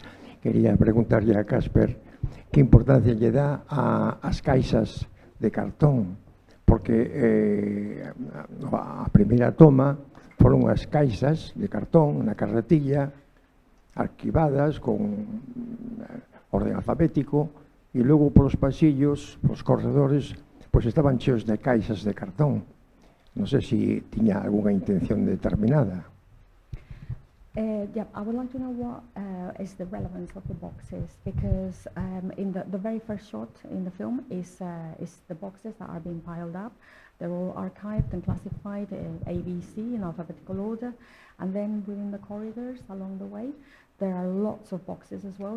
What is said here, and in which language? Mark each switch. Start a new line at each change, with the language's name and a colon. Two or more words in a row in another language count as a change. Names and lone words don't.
Galician: Quería preguntarlle a Casper que importancia lle dá ás caixas de cartón, porque a primeira toma foron as caixas de cartón na carretilla arquivadas con orden alfabético e logo polos pasillos, polos corredores, pois estaban cheos de caixas de cartón. Non sei se tiña algunha intención determinada.
English: Yeah, I would like to know what is the relevance of the boxes, because in the very first shot in the film is the boxes that are being piled up. They're all archived and classified A, B, C in alphabetical order, and then within the corridors along the way, there are lots of boxes as well.